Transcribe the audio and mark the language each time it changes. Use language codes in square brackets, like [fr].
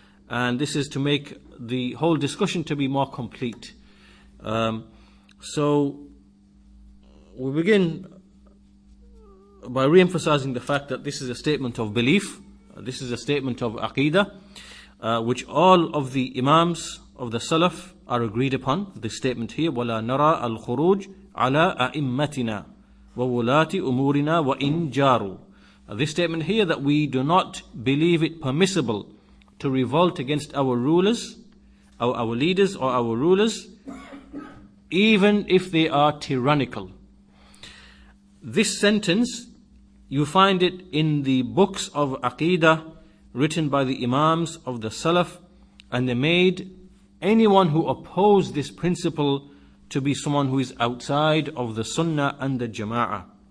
[en] And this is to make the whole discussion to be more complete. So we begin by re-emphasizing the fact that this is a statement of belief. This is a statement of Aqeedah, which all of the Imams of the Salaf are agreed upon. This statement here, [ar] وَلَا نَرَى الْخُرُوجِ عَلَىٰ أَئِمَّتِنَا وَوُلَاةِ أُمُورِنَا وَإِنْ جَارُوا. [en] This statement here, that we do not believe it permissible to revolt against our rulers, our leaders or our rulers, even if they are tyrannical. This sentence, you find it in the books of Aqeedah written by the Imams of the Salaf, and they made anyone who opposed this principle to be someone who is outside of the Sunnah and the Jamā'ah.